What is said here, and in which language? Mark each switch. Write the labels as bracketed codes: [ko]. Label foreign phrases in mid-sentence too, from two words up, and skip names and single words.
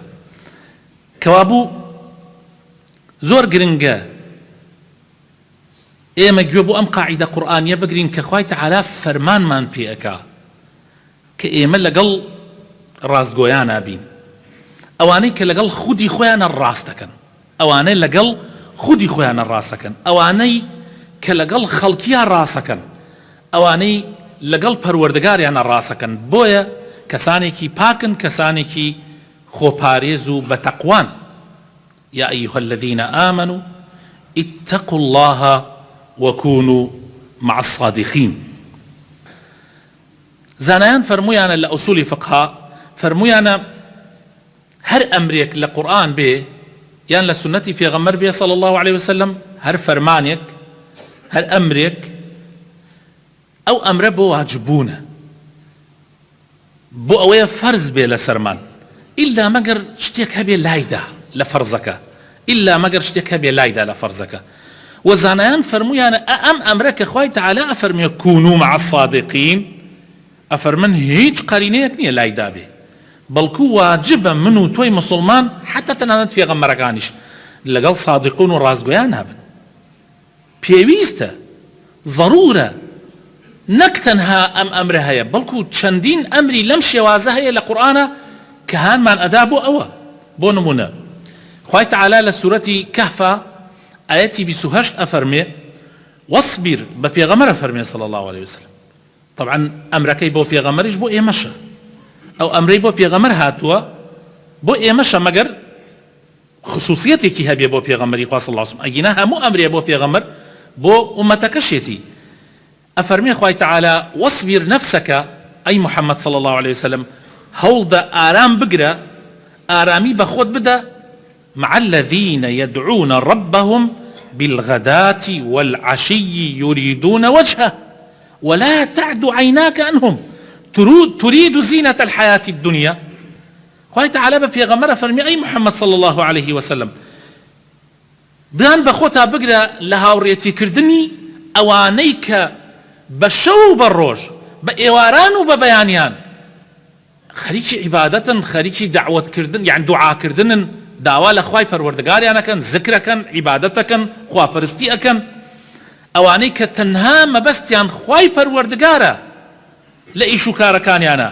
[ckb] کەوابوو زۆر گرنگە ئێمە گوێ بۆ ئەم قاعیدە قورئانیە بگرین کە خوای تەعالا فەرمانمان پێ ئەکا کە ئێمە لەگەڵ ڕاستگۆیانە بین، ئەوانەی کە لەگەڵ خودی خۆیانە ڕاستەکەن، ئەوانەی لەگەڵ خودی خۆیانە ڕاستەکەن، ئەوانەی کە لەگەڵ خەڵکیان ڕاستەکەن، ئەوانەی لەگەڵ پەروەردگاریانە ڕاستەکەن. بۆیە کەسانێکی پاکن، کەسانێکی خۆپارێز و بەتەقوان. [ar] یا ئەیها الذین آمنوا اتقوا الله وكونوا مع الصادقين. [ckb] زانایان فەرموویانە لە ئوسولی فقها، فەرموویانە هەر ئەمرێک لە قورئان بێ یان لە سنەتی پێغەمبەر بێ [ar] صلی الله عليه وسلم، [ckb] هەر فەرمانێک، هەر ئەمرێک، ئەو ئەمرە بۆ واجبوونە، بۆ ئەوەیە فەرز بێ لە سەرمان، ئیلا مەگەر شتێک هەبێ لایدا لە فەرزەکە، ئیلا مەگەر شتێک هەبێ لایدا لە فەرزەکە. وەزانایان فەرموویانە ئەم ئەمرە کە خوای تەعالا ئەفەرمێ [ar] كونوا مع الصادقين، [ckb] ئەفەرمن هیچ قەرینەیەک نییە لایدا بێ، بەڵکو واجبە من و تۆی مسلمان، حتا تەنانەت پێغەمبەرەکانیش لەگەڵ صادقون و ڕاستگۆیان هەبن. پێویستە، ضرورە، نەک تەنها ئەم ئەمرە هەیە، بەڵکو چەندین ئەمری لەم شێوازە هەیە لە قورئانە کە هانمان ئەدا بۆ ئەوە. بۆ نمونە خوای تەعالا لە سوورەتی کەهفە ئایەتی 28 ئەفەرمێ: وەصبیر، بە پێغەمبەر ئەفەرمێ [ar] صلی الله عليه وسلم. [ckb] طبعا ئەمرەکەی بۆ پێغەمبەریش بۆ ئێمەشە، ئەو ئەمرەی بۆ پێغەمبەر هاتووە بۆ ئێمەشە، مەگەر خصوصیەتێکی هەبێ بۆ پێغەمبەری خوا [ar] صلی الله عليه وسلم. [ckb] ئەگینا هەموو ئەمرێ بۆ پێغەمبەر بۆ ئومەتەکەشێتی. ئەفەرمێ خوای تەعالا: [ar] وەصبیر نەفسەکە، [ckb] ئەی محەممەد [ar] صلی الله عليه وسلم، [ckb] هەوڵدە ئارام بگرە، ئارامی بە خۆت بدە، [ar] مع الذين يدعون ربهم بالغداة والعشي يريدون وجهه ولا تعد عيناك عنهم تريد زينة الحياة الدنيا. [ckb] خوای تەعالا بە پێغەمبەر فەرمی: ئەی محەممەد [ar] صلی الله عليه وسلم، [ckb] دان بە خۆتا بگرە لە هاوڕێتیکردنی ئەوانەی کە بە شەو و بە ڕۆژ، بە ئێواران و بە بەیانیان خەریکی عیبادەتن، خەریکی دعوەتکردن، یان دوعاکردنن، داوا لە خوای پەروەردگاریانەکەن، زکرەکەن، عیبادەتەکەن، خواپەرستی ئەکەن، ئەوانەی کە تەنها مەبەستیان خوای پەروەردگارە لە ئیش و کارەکانیانە.